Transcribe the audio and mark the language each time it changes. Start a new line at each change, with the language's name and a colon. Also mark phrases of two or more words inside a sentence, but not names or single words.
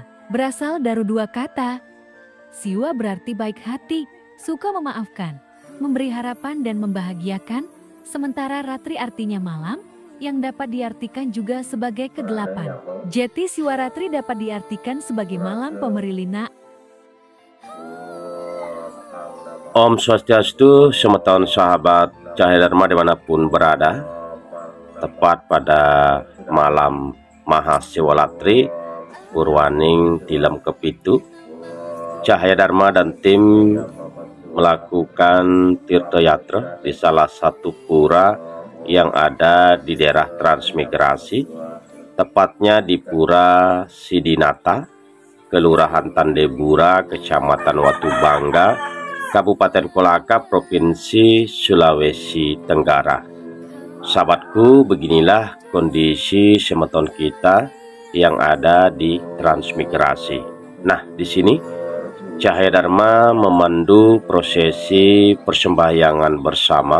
Indonesian: Berasal dari dua kata. Siwa berarti baik hati, suka memaafkan, memberi harapan dan membahagiakan. Sementara ratri artinya malam yang dapat diartikan juga sebagai kegelapan. Jadi Siwaratri dapat diartikan sebagai malam pemerilina. Om Swastiastu, semeton sahabat Cahaya Dharma dimanapun berada. Tepat pada malam Mahasiwaratri Purwaning Tilem Kepitu, Cahaya Dharma dan tim melakukan tirta yatra di salah satu pura yang ada di daerah transmigrasi, tepatnya di Pura Siddhinatha, Kelurahan Tandebura, Kecamatan Watubangga, Kabupaten Kolaka, Provinsi Sulawesi Tenggara. Sahabatku, beginilah kondisi semeton kita yang ada di transmigrasi. Nah, di sini Cahaya Dharma memandu prosesi persembahyangan bersama.